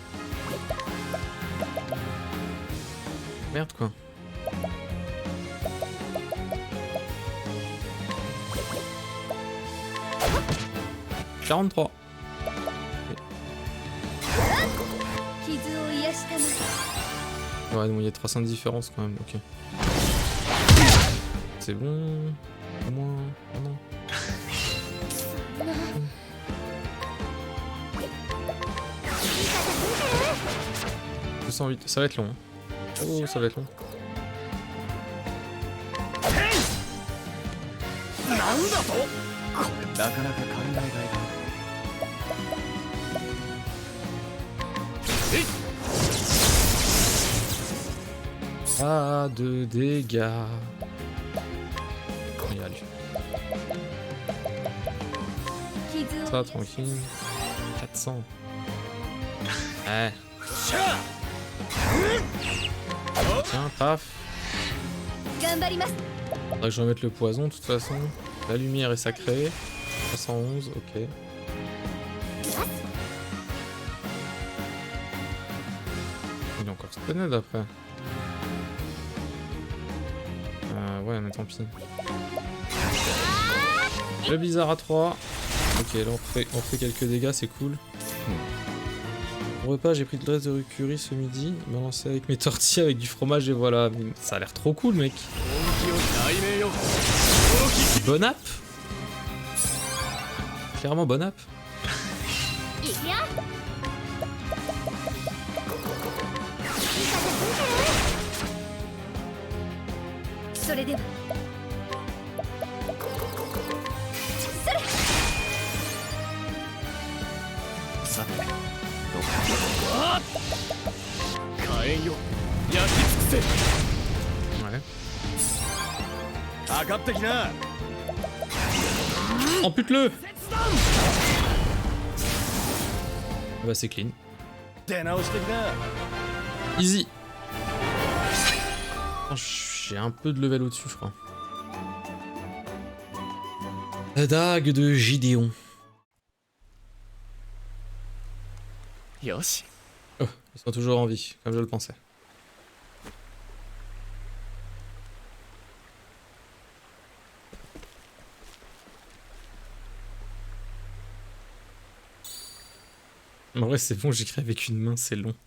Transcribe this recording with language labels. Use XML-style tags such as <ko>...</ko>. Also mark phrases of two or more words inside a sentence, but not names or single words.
<fr>Merde quoi. « 43. »</fr> <ja>傷を癒したま</ja> <fr>Ouais, bon, il y a 300 de différence quand même, ok. C'est bon. Au moins. Oh non. 208, ça va être long. Hein. Oh, ça va être long.</fr> <ja>なんだとこれなかなか考えがいがある</ja> <fr>Pas de dégâts. On y aller.</fr> <ja>傷を</ja> <fr>Ça, tranquille. 400. Ouais. Tiens, paf.</fr> <ja>頑張ります</ja> <fr>Faudrait que je remette le poison de toute façon. La lumière est sacrée. 311, ok. Il est encore stunné après. Ouais, mais tant pis. Le bizarre à 3. Ok, là on fait quelques dégâts, c'est cool. Au repas, j'ai pris de l'aise de curry ce midi, balancé avec mes tortillas avec du fromage et voilà. Ça a l'air trop cool, mec. Bon app. Clairement bon app.</fr> <ja>いくよ それではそれさてどこか火炎よ焼き尽くせ</ja> <fr>Ouais.</fr> <ja>かかってきな</ja> <fr>Ampute-le. Bah c'est clean.</fr> <ja>出直してきな</ja> <fr>Easy. Oh, j'ai un peu de level au-dessus, je crois. La dague de Gideon.</fr> <ja>よし</ja> <fr>Oh, ils sont toujours en vie, comme je le pensais. En vrai, c'est bon, j'écris avec une main, c'est long.</fr>